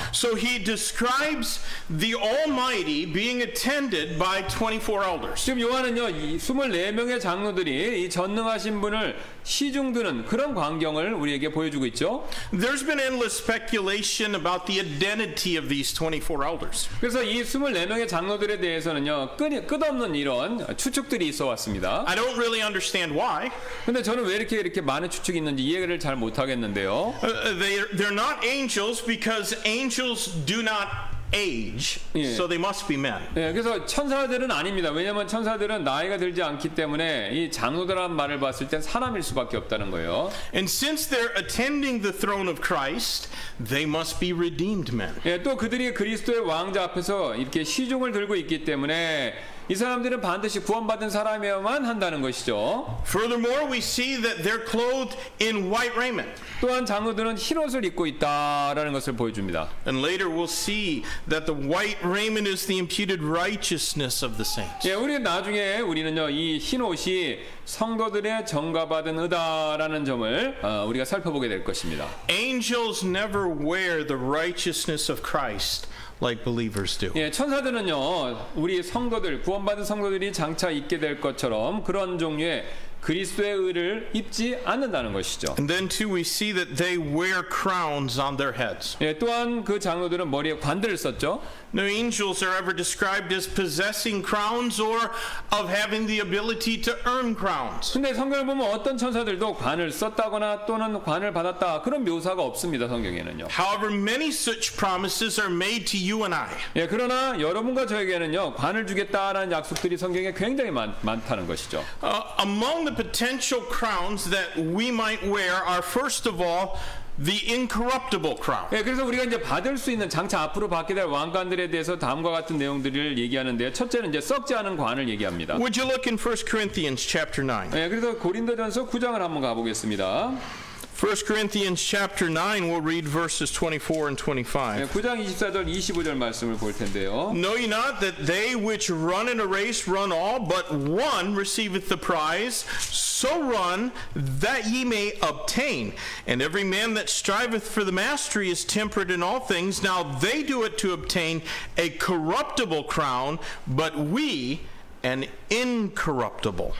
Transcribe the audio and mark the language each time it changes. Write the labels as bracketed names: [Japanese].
[English] So he describes the Almighty being attended by 24 elders. [Korean] 지금 요한은요, 이 24명의 장로들이 이 전능하신 분을 시중드는 그런 광경을 우리에게 보여주고 있죠. [English] There's been endless speculation about the identity of these 24 elders. [Korean] 그래서 이 24명의 장로들에 대해서는요, 끝없는 이런 추측들이 있어 왔습니다. [English] I don't really understand why. [Korean] 근데 저는 왜 이렇게 많은 추측이 있는지 이해를 잘 못하겠는데요. [English] They're not angels because angels do not age, so they must be men. [Korean] 예, 그래서 천사들은 아닙니다. 왜냐하면 천사들은 나이가 들지 않기 때문에 이 장로들한 말을 봤을 땐 사람일 수밖에 없다는 거예요. [English] And since they're attending the throne of Christ, they must be redeemed men. [Korean] 예, 또 그들이 그리스도의 왕자 앞에서 이렇게 시종을 들고 있기 때문에 이 사람들은 반드시 구원받은 사람이어야만 한다는 것이죠. [English] Furthermore, we see that they're clothed in white raiment. [Korean] 또한 장로들은 흰옷을 입고 있다라는 것을 보여줍니다. [English] And later we'll see that the white raiment is the imputed righteousness of the saints. [Korean] 예, 우리는요 이 흰옷이 성도들의 정가받은 의다라는 점을 우리가 살펴보게 될 것입니다. [English] Angels never wear the righteousness of Christ like believers do. [Korean] 예, 천사들은요 우리 성도들 구원받은 성도들이 장차 입게 될 것처럼 그런 종류의 그리스도의 의를 입지 않는다는 것이죠. [English] And then too we see that they wear crowns on their heads. [Korean] 예, 또한 그 장로들은 머리에 관들을 썼죠. [English] No angels are ever described as possessing crowns or of having the ability to earn crowns. [Korean] 근데 성경을 보면 어떤 천사들도 관을 썼다거나 또는 관을 받았다 그런 묘사가 없습니다. 성경에는요. [English] However, many such promises are made to you and I. [Korean] 예, 그러나 여러분과 저에게는요 관을 주겠다라는 약속들이 성경에 굉장히 많다는 것이죠. [English] Among the potential crowns that we might wear are first of all the incorruptible crown. [Korean] 예, 그래서 우리가 이제 받을 수 있는 장차 앞으로 받게 될 왕관들에 대해서 다음과 같은 내용들을 얘기하는데 첫째는 이제 썩지 않은 관을 얘기합니다. [English] Would you look in 1 Corinthians chapter 9? [Korean] 예, 그래서 고린도전서 9장을 한번 가보겠습니다. [English] 1 Corinthians chapter 9, we'll read verses 24 and 25. [Korean] 예, 9장 24절 25절 말씀을 볼 텐데요. [English] Know ye not that they which run in a race run all, but one receiveth the prize? So run that ye may obtain. And every man that striveth for the mastery is temperate in all things. Now they do it to obtain a corruptible crown, but we an incorruptible.